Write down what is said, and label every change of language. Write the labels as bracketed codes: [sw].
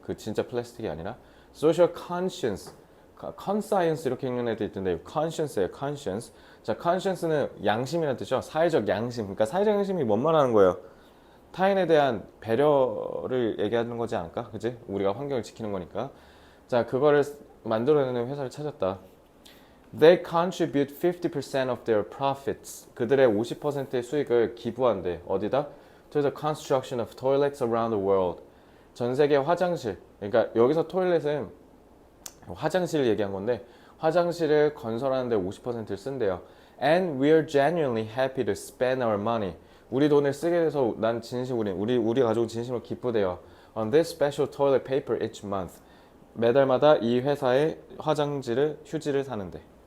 [ko] 그 진짜 플라스틱이 아니라. Social conscience, conscience 이렇게 읽는 애들 있던데 conscience예요. conscience. 자, conscience는 양심이라는 뜻이죠. 사회적 양심. 그러니까 사회적 양심이 뭔 말하는 거예요? 타인에 대한 배려를 얘기하는 거지 않을까? 그지? 우리가 환경을 지키는 거니까. 자, 그거를 만들어내는 회사를 찾았다. [en] They contribute 50% of their profits. [ko] 그들의 50%의 수익을 기부한대. 어디다? [en] To the construction of toilets around the world. [ko] 전 세계 화장실. 그러니까 여기서 토일렛은 화장실을 얘기한 건데 화장실을 건설하는데 50%를 쓴대요. [en] And we are genuinely happy to spend our money. [ko] 우리 돈을 쓰게 돼서 난 우리 가족은 진심으로 기쁘대요. [en] On this special toilet paper each month. [ko] 매달마다 이 회사의 휴지를 사는데.